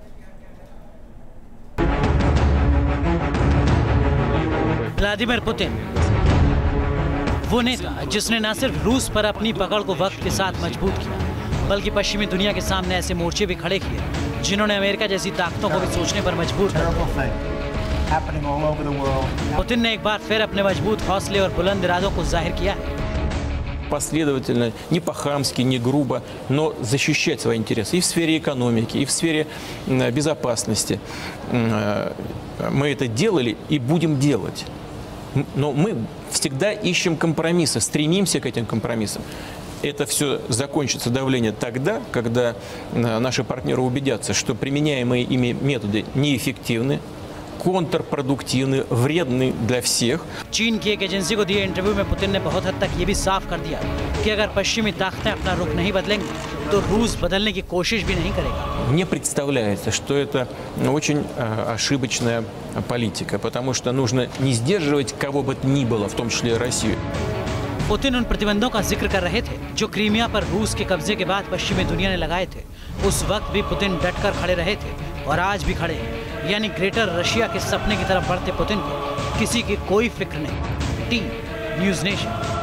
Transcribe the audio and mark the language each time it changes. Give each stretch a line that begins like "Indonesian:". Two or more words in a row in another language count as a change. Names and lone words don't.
Hindi: व्लादिमीर पुतिन वो नेता जिसने न सिर्फ रूस पर अपनी पकड़ को वक्त के साथ मजबूत किया, बल्कि पश्चिमी दुनिया के सामने ऐसे मोर्चे भी खड़े किए जिन्होंने अमेरिका जैसी ताकतों को भी सोचने पर मजबूर कर दिया। पुतिन ने एक बार फिर अपने मजबूत हौसले और बुलंद इरादों को जाहिर किया है।
Russian: Последовательно, не по-хамски, не грубо, но защищать свои интересы и в сфере экономики, и в сфере безопасности. Мы это делали и будем делать. Но мы всегда ищем компромиссы, стремимся к этим компромиссам. Это все закончится давление тогда, когда наши партнеры убедятся, что применяемые ими методы неэффективны, контрпродуक्टिवны, вредны для всех.
Hindi: चीन की एक एजेंसी को दिए इंटरव्यू में पुतिन ने बहुत हद तक ये भी साफ कर दिया कि अगर पश्चिमी ताकतें अपना रुख नहीं बदलेंगी तो रूस बदलने की कोशिश भी नहीं करेगा।
Russian: Мне представляется, что это очень ошибочная политика, потому что нужно не сдерживать кого бы то ни было, в том числе Россию.
Hindi: पुतिन उन प्रतिबंधों का जिक्र कर रहे थे जो क्रीमिया पर रूस के कब्जे के बाद पश्चिमी दुनिया ने लगाए थे। उस वक्त भी पुतिन डटकर खड़े रहे थे और आज भी खड़े हैं। यानी ग्रेटर रशिया के सपने की तरफ बढ़ते पुतिन को किसी की कोई फिक्र नहीं। टी न्यूज़ नेशन।